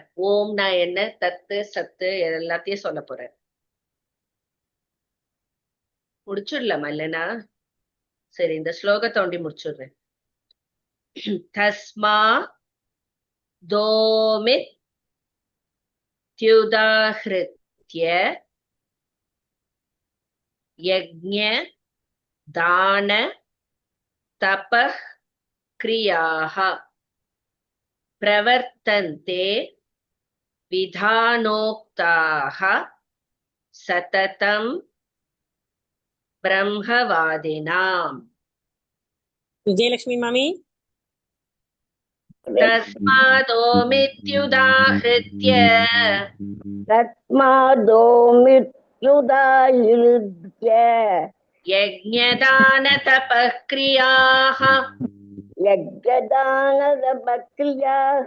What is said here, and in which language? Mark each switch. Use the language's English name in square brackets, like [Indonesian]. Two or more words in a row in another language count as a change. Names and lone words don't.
[Tamil] ஓம்னா என்ன, தத்து சத்து எல்லாத்தையும் சொல்ல போறார். முடிச்சிடலாமா இல்லைன்னா? சரி, இந்த ஸ்லோகத்தை ஒண்டி முடிச்சுடுறேன். [Sanskrit] तस्मा तोमित् इत्युदाहृत्य यज्ञ दान तपः क्रियाः प्रवर्तन्ते विधानोक्ताः सततं ब्रह्मवादिनाम्. [Tamil] விஜயலட்சுமி மாமி. [Sanskrit] तस्मादोमित्युदाहृत्य तस्मादोमित्युदाहृत्य यज्ञदानतपःक्रियाः यज्ञदानतपक्रियाः